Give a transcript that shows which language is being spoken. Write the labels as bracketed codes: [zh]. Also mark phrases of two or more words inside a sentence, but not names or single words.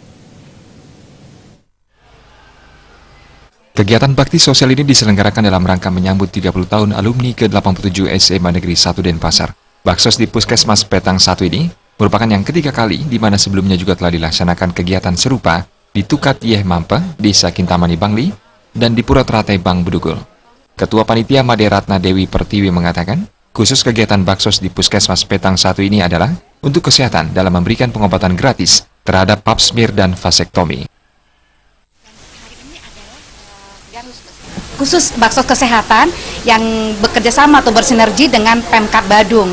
[id] Kegiatan bakti sosial ini diselenggarakan dalam rangka menyambut 30 tahun alumni ke-87 SMA Negeri 1 Denpasar. Baksos di Puskesmas Petang 1 ini merupakan yang ketiga kali di mana sebelumnya juga telah dilaksanakan kegiatan serupa di Tukat Yeh Mampe, Desa Kintamani Bangli, dan di Pura Teratai Bang Bedugul. Ketua Panitia Made Ratna Dewi Pertiwi mengatakan, khusus kegiatan baksos di Puskesmas Petang 1 ini adalah untuk kesehatan dalam memberikan pengobatan gratis terhadap [en] pap smear [id] dan vasektomi. Khusus baksos kesehatan yang bekerja sama atau bersinergi dengan Pemkab Badung.